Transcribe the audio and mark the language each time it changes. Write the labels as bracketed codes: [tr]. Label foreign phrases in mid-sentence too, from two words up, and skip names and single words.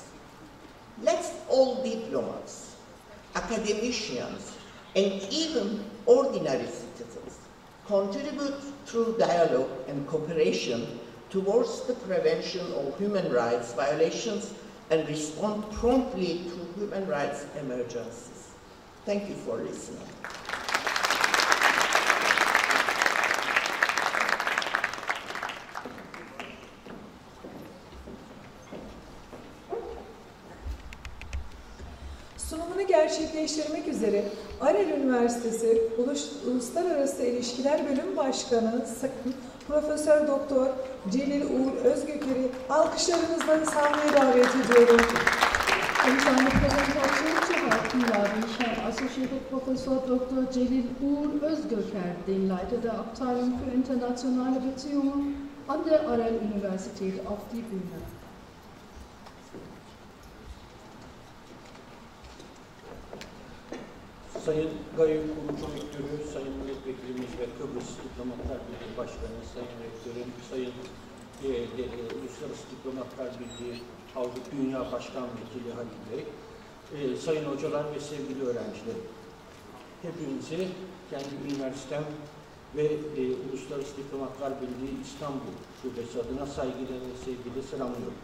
[en] Let's all diplomats, academicians, and even ordinary citizens contribute through dialogue and cooperation towards the prevention of human rights violations and respond promptly to human rights emergencies. Thank you for listening. [tr] Sunumunu gerçekleştirmek üzere Arel Üniversitesi Uluslararası İlişkiler Bölüm Başkanı Profesör Doktor Celil Uğur Özgöker'i alkışlarınızla sahneye davet ediyorum. [de] Seine Präsentation zu halten habe ich Herrn [en] Associated Professor [de] Dr. Celil Uğur Özgöker, den Leiter der Abteilung für internationale Beziehungen an der Arel-Universität, auf die Bühne. [tr] Sayın Gaye Kurucu Rektörü, Sayın Milletvekilimiz ve Kıbrıs Diplomatlar Birliği Başkanı, Sayın Rektörüm, Sayın Uluslararası Diplomatlar Birliği Avrupa Dünya Başkan Vekili Halil Bey, sayın hocalar ve sevgili öğrencilerim, hepinizi kendi üniversitem ve Uluslararası Diplomatlar Birliği İstanbul Şubesi adına saygıyla ve sevgiyle selamlıyorum.